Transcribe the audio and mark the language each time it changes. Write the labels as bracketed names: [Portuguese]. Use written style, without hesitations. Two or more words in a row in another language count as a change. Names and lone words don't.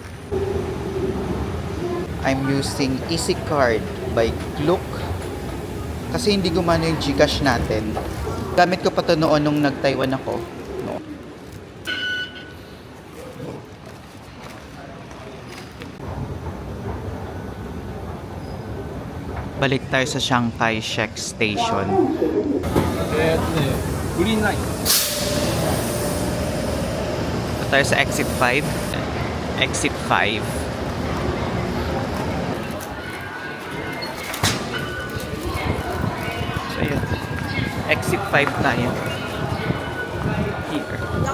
[English] I'm using Easy Card by Klook [Filipino] kasi hindi gumana yung Gcash natin. Gamit ko pa to noon nung nag-Taiwan ako. [English] No. [Filipino] Balik tayo sa Chiang Kai-shek Station. [Japanese] グリーンライン。 [Filipino] Ito tayo sa Exit 5. Exit 5. So yun. Exit 5 tayo. Here.